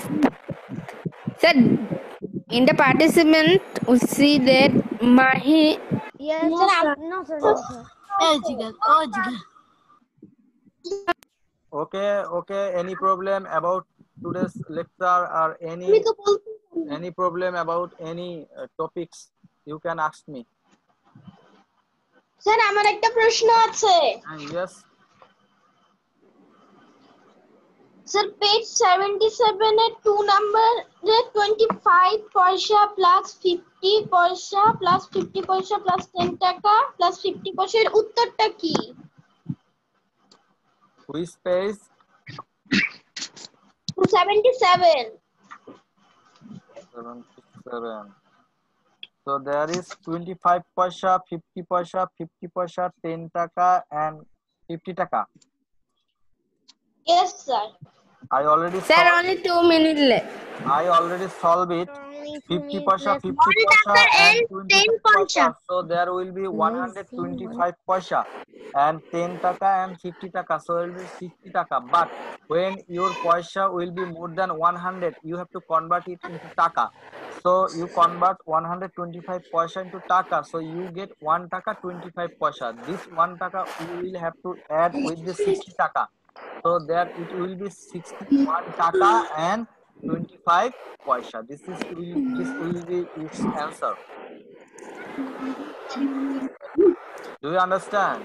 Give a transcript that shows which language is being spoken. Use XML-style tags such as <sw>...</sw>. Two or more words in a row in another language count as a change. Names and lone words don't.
<en>Sir, in the participant, we see that Mahi. Yes, sir. No, sir. No, sir. Okay. Any problem about today's lecture, or any problem about any topics, you can ask me.</en> <bn>স্যার, আমার একটা প্রশ্ন আছে।</bn> <en>Yes.</en> <bn>স্যার, পেজ 77 এর 2 নম্বরে 25 পয়সা প্লাস 50 পয়সা প্লাস 50 পয়সা প্লাস 10 টাকা প্লাস 50 পয়সার উত্তরটা কি?</bn> <en>Which page? 77. So there is 25 paisa, 50 paisa, 50 paisa, 10 taka and 50 taka. Yes, sir. I already Sir, only 2 minutes left. I already solved it. 50 paisa, 50 paisa and 25 paisa. So there will be 125 paisa and 10 taka and 50 taka. So it will be 60 taka. But when your paisa will be more than 100, you have to convert it into taka. So you convert 125 paisa into taka. So you get 1 taka 25 paisa. This 1 taka you will have to add with the 60 taka. So there it will be 61 taka and 25 paisa. This will be its answer. Do you understand?</en>